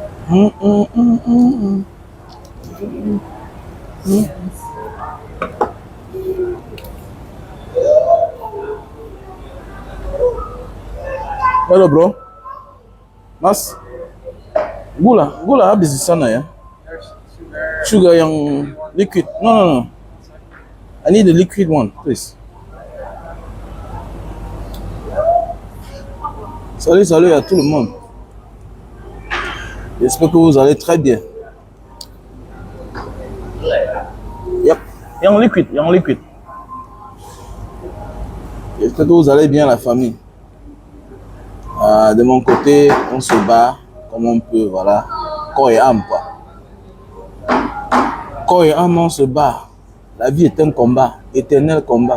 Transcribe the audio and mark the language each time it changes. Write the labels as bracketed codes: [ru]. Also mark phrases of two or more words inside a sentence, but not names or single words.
[en] Hum, hum, hum, hum, hum. Hello, bro. [id] Mas, gula habis di sana ya. Sugar yang liquid. [en] No, no, no. I need the liquid one, please. [fr] Salut, salut à tout le monde. J'espère que vous allez très bien. [en] Yep. [id] Yang liquid, yang liquid. [fr] J'espère que vous allez bien, la famille. De mon côté, on se bat comme on peut, voilà. Corps et âme, quoi. Corps et âme, on se bat. La vie est un combat, éternel combat.